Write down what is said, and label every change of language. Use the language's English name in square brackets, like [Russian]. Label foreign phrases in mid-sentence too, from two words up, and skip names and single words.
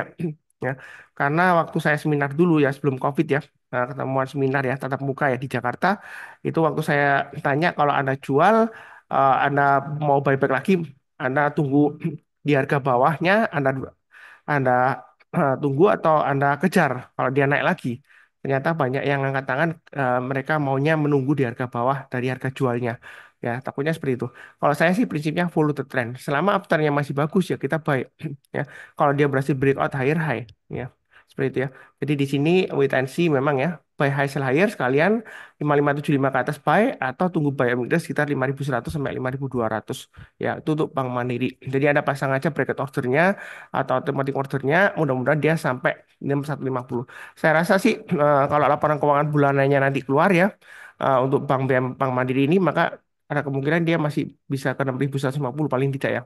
[Indonesian] Ya, karena waktu saya seminar dulu ya sebelum COVID ya, ketemuan seminar ya tatap muka ya di Jakarta, itu waktu saya tanya kalau Anda jual, Anda mau buyback lagi, Anda tunggu di harga bawahnya, Anda tunggu atau Anda kejar kalau dia naik lagi. Ternyata banyak yang angkat tangan, mereka maunya menunggu di harga bawah dari harga jualnya. Ya, takutnya seperti itu. Kalau saya sih prinsipnya [English] follow the trend. [Indonesian] Selama uptrendnya masih bagus ya kita buy. Ya, kalau dia berhasil [English] breakout higher high, [Indonesian] ya seperti itu ya. Jadi di sini [English] wait and see [Indonesian] memang ya. [English] Buy high sell higher [Indonesian] sekalian 5575 ke atas buy atau tunggu buy amigdala sekitar 5100 sampai 5200. Ya, itu untuk Bank Mandiri. Jadi Anda pasang aja bracket ordernya atau automatic ordernya mudah-mudahan dia sampai 6150. Saya rasa sih kalau laporan keuangan bulanannya nanti keluar ya untuk Bank BM Bank Mandiri ini maka ada kemungkinan dia masih bisa ke 6150 paling tidak ya.